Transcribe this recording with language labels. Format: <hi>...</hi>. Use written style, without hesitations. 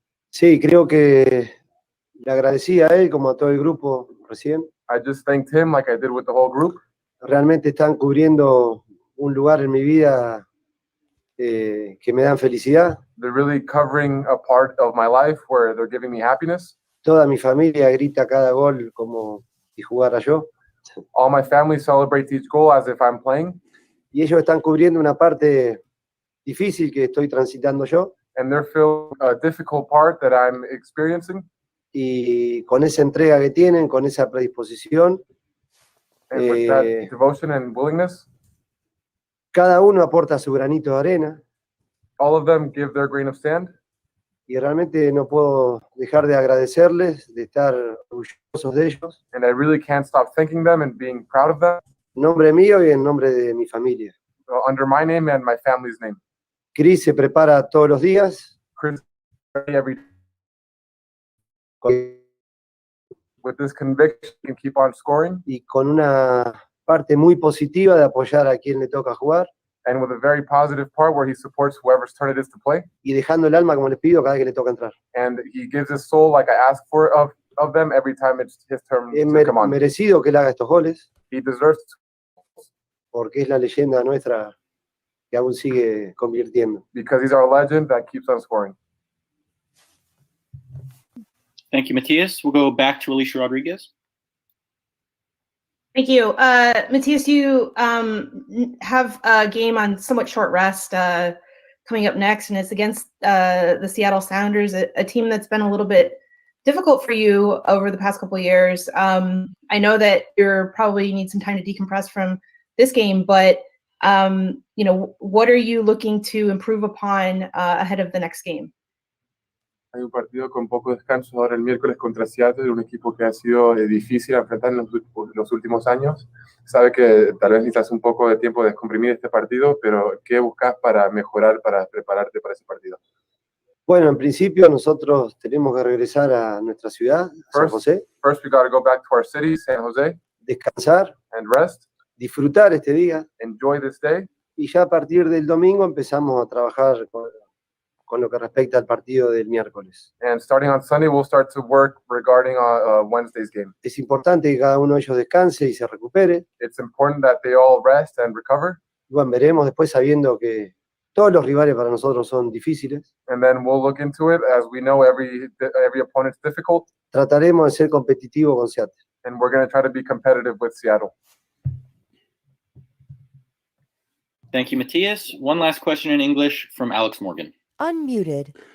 <es>Sí, creo que le agradecí a él como a todo el grupo recién.</es> <en>I just thanked him like I did with the whole group.</en> <es>Realmente están cubriendo un lugar en mi vida que me dan felicidad.</es> <en>They're really covering a part of my life where they're giving me happiness.</en> <es>Toda mi familia grita cada gol como si jugara yo.</es> <en>All my family celebrates each goal as if I'm playing.</en> <es>Y ellos están cubriendo una parte difícil que estoy transitando yo.</es> <en>And they're feeling a difficult part that I'm experiencing.</en> <es>Y con esa entrega que tienen, con esa predisposición,</es> <en>And with that devotion and willingness,</en> <es>cada uno aporta su granito de arena</es> <en>all of them give their grain of sand.</en> <es>y realmente no puedo dejar de agradecerles, de estar orgullosos de ellos,</es> <en>And I really can't stop thanking them and being proud of them</en> <es>en nombre mío y en nombre de mi familia.</es> <en>under my name and my family's name.</en> <es>Chris se prepara todos los días</es> <en>Chris, every</en> <es>con-</es> <en>with this conviction and keep on scoring,</en> <es>y con una parte muy positiva de apoyar a quien le toca jugar</es> <en>and with a very positive part where he supports whoever's turn it is to play,</en> <es>y dejando el alma como les pido cada vez que le toca entrar.</es> <en>and he gives his soul like I ask for of them every time it's his turn</en> <es>Es</es> <en>to come on.</en> <es>merecido que él haga estos goles</es> <en>He deserves to,</en> <es>porque es la leyenda nuestra que aún sigue convirtiendo.</es> <en>because he's our legend that keeps on scoring. Thank you, Matias. We'll go back to Alicia Rodriguez. Thank you. Matias, you have a game on somewhat short rest coming up next, and it's against the Seattle Sounders, a team that's been a little bit difficult for you over the past couple of years. I know that you're probably need some time to decompress from this game, but what are you looking to improve upon ahead of the next game?</en> <es>Hay un partido con poco descanso ahora el miércoles contra Seattle, un equipo que ha sido difícil enfrentar en los últimos años. Sabe que tal vez necesitas un poco de tiempo de descomprimir este partido, pero ¿qué buscas para mejorar, para prepararte para ese partido? Bueno, en principio nosotros tenemos que regresar a nuestra ciudad, a San José,</es> <en>First, we got to go back to our city, San Jose,</en> <es>descansar,</es> <en>and rest,</en> <es>disfrutar este día,</es> <en>enjoy this day.</en> <es>y ya a partir del domingo empezamos a trabajar con lo que respecta al partido del miércoles.</es> <en>And starting on Sunday, we'll start to work regarding Wednesday's game.</en> <es>Es importante que cada uno de ellos descanse y se recupere.</es> <en>It's important that they all rest and recover.</en> <es>Y bueno, veremos después sabiendo que todos los rivales para nosotros son difíciles.</es> <en>And then we'll look into it. As we know, every opponent's difficult,</en> <es>Trataremos de ser competitivos con Seattle.</es> <en>and we're going to try to be competitive with Seattle. Thank you, Matias. One last question in English from Alex Morgan. Unmuted.</en>